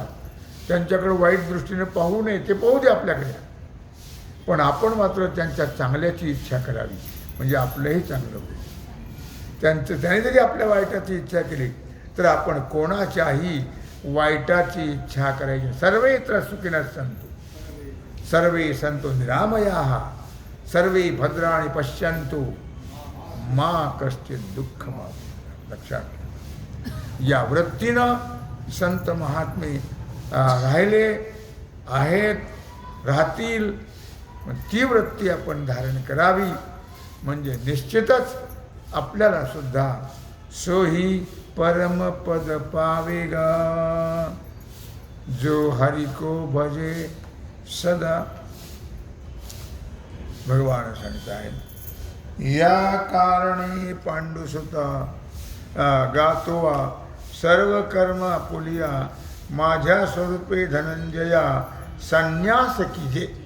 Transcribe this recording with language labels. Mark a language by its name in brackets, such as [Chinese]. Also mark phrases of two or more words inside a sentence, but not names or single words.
[Marathi] त्यांच्याकडे वाईट दृष्टीने पाहू नये, ते पाहू दे आपल्याकडे, पण आपण मात्र त्यांच्या चांगल्याची इच्छा करावी, म्हणजे आपलंही चांगलं होईल. त्याने जरी आपल्या वाईटाची इच्छा केली तर आपण कोणाच्याही वाईटाची इच्छा करायची. [Sanskrit] सर्वत्र सुखिनः सन्तु सर्वे सन्तु निरामयाः सर्वे भद्राणि पश्यन्तु मा कश्चित् दुःखम्. [Marathi] लक्षात घ्या. या वृत्तीनं संत महात्मे राहिले आहेत, राहतील. ती वृत्ती आपण धारण करावी, म्हणजे निश्चितच आपल्याला सुद्धा [Hindi] सोही परमपद पावेगा जो हरि को भजे सदा. [Marathi] भगवान सांगत आहेत, या कारणे पांडुसुता गातोवा सर्व कर्म आपुलिया माझ्या स्वरूपे धनंजया संन्यास कीजे.